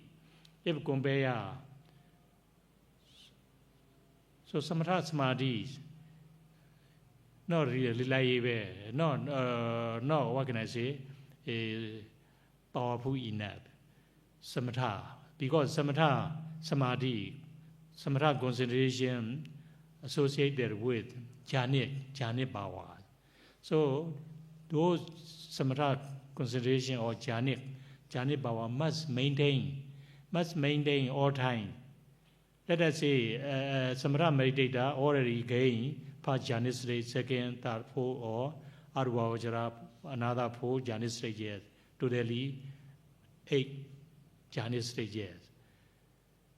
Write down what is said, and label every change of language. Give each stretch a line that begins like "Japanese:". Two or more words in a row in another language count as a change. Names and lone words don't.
English: If compare, so
Pali: samatha samadhi
English: not really reliable, not what can I say, powerful enough. Samatha, because
Pali: samatha samadhi,
English: samatha concentration associated with jhanic power. So those samatha concentration or jhanic power must maintain all time. Let us say samatha meditator already gain first jhanic stage, second, third, fourth, or arubhavajara, another 4 jhanic stages, totally 8 jhanic stages.